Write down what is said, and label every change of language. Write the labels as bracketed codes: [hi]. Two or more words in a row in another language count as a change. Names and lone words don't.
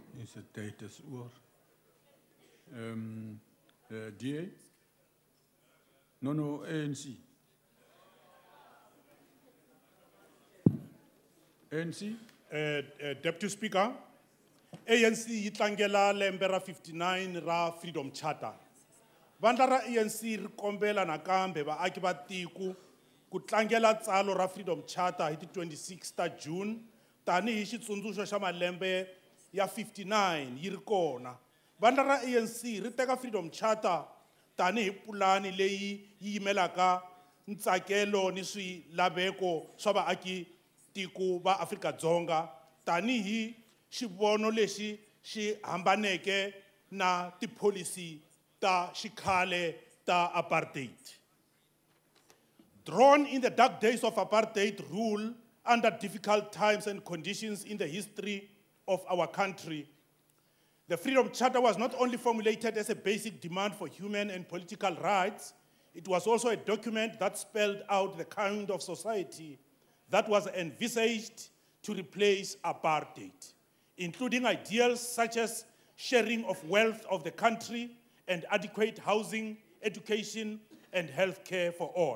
[af] Is tyd is oor. DA? [en] No, ANC. ANC? Deputy Speaker, [ts] ANC yi tlangela lembe ra 59 ra Freedom Charter. Vandla ra ANC ri kombela nakambe vaaki va tiko ku tlangela tsalo ra Freedom Charter hi ti 26 ta June tanihi xitsundzuxo xa malembe ya 59 yi ri kona. Vandla ra ANC ri teka Freedom Charter tanihi pulani leyi yi yimelaka ntsakelo ni swilaveko swa vaaki tiko va Afrika-Dzonga tanihi xivono lexi xi hambaneke na tipolicy ta xikhale ta apartheid. [en] Drawn in the dark days of apartheid rule under difficult times and conditions in the history of our country, the Freedom Charter was not only formulated as a basic demand for human and political rights, it was also a document that spelled out the kind of society that was envisaged to replace apartheid, including ideals such as sharing of wealth of the country and adequate housing, education, and health care for all.